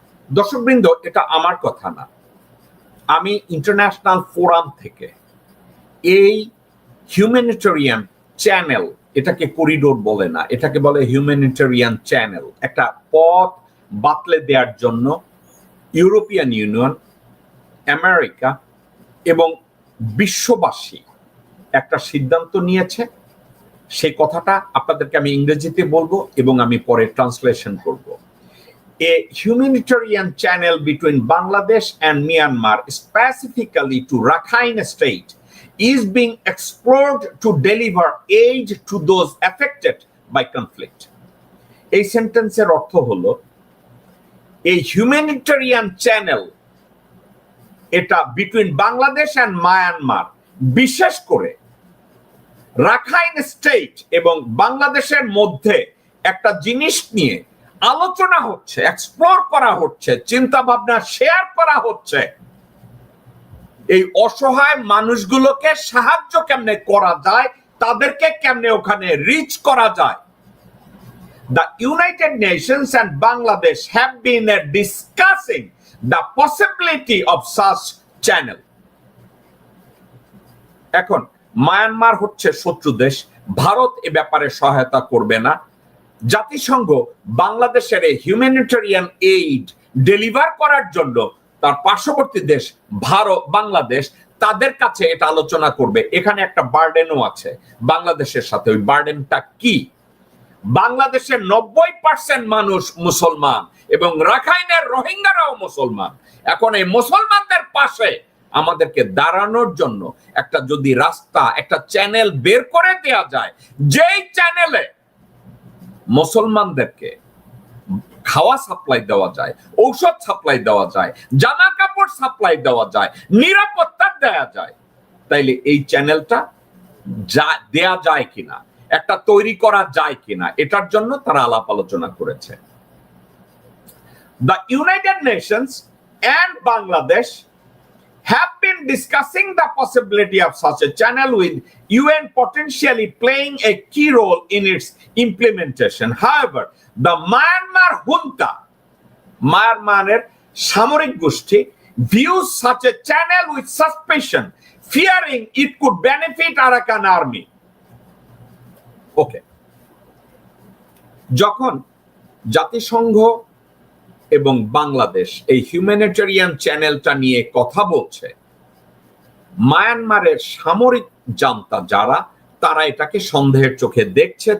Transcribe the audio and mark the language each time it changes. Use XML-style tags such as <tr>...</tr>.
<bn>দর্শকবৃন্দ, এটা আমার কথা না, আমি ইন্টারন্যাশনাল ফোরাম থেকে এই হিউম্যানিটেরিয়ান চ্যানেল, এটাকে করিডোর বলে না, এটাকে বলে হিউম্যানিটেরিয়ান চ্যানেল, একটা পথ বাতলে দেওয়ার জন্য ইউরোপিয়ান ইউনিয়ন, আমেরিকা এবং বিশ্ববাসী একটা সিদ্ধান্ত নিয়েছে। সেই কথাটা আপনাদেরকে আমি ইংরেজিতে বলবো এবং আমি পরে ট্রান্সলেশন করব।</bn> <en>A humanitarian channel between Bangladesh and Myanmar, specifically to Rakhine State, is being explored to deliver aid to those affected by conflict.</en> <bn>এই সেন্টেন্সের অর্থ হলো, এই হিউম্যানিটেরিয়ান চ্যানেল এটা</bn> <en>between Bangladesh and Myanmar,</en> <bn>বিশেষ করে রাখাইন স্টেট এবং বাংলাদেশের মধ্যে একটা জিনিস নিয়ে আলোচনা হচ্ছে, এক্সপ্লোর করা হচ্ছে, চিন্তা ভাবনা শেয়ার করা হচ্ছে। এই অসহায় মানুষগুলোকে সাহায্য কেমনে করা যায়, তাদেরকে কেমনে ওখানে রিচ করা যায়।</bn> <en>The United Nations and Bangladesh have been discussing the possibility of such channel.</en> <bn>এখন মায়ানমার হচ্ছে শত্রু দেশ, ভারত এ ব্যাপারে সহায়তা করবে না। জাতিসংঘ বাংলাদেশের হিউম্যানিটেরিয়ান এইড ডেলিভার করার জন্য তার পার্শ্ববর্তী দেশ ভারত, বাংলাদেশ, তাদের কাছে এটা আলোচনা করবে। এখানে একটা বার্ডেনও আছে বাংলাদেশের সাথে। ওই বার্ডেনটা কি? বাংলাদেশের 90% মানুষ মুসলমান এবং রাখাইনের রোহিঙ্গারাও মুসলমান। এখন এই মুসলমানদের পাশে আমাদেরকে দাঁড়ানোর জন্য একটা যদি রাস্তা, একটা চ্যানেল বের করে দেয়া যায়, যেই চ্যানেলে মুসলমানদেরকে খাওয়া সাপ্লাই দেওয়া যায়, ঔষধ সাপ্লাই দেওয়া যায়, জামা কাপড় সাপ্লাই দেওয়া যায়, নিরাপত্তা দেওয়া যায়, তাইলে এই চ্যানেলটা দেয়া যায় কিনা, একটা তৈরি করা যায় কিনা, এটার জন্য তারা আলাপ আলোচনা করেছে।</bn> <en>The United Nations and Bangladesh have been discussing the possibility of such a channel, with UN potentially playing a key role in its implementation. However, the Myanmar junta, Myanmar's</en> <bn>সামরিক গোষ্ঠী,</bn> <en>views such a channel with suspicion, fearing it could benefit Arakan army. Okay.</en> <bn>যখন জাতিসংঘ এবং বাংলাদেশ এই humanitarian চ্যানেলটা নিয়ে কথা বলছে, মায়ানমারের সামরিক জান্তা যারা, তারা এটাকে সন্দেহের চোখে দেখছে।</bn>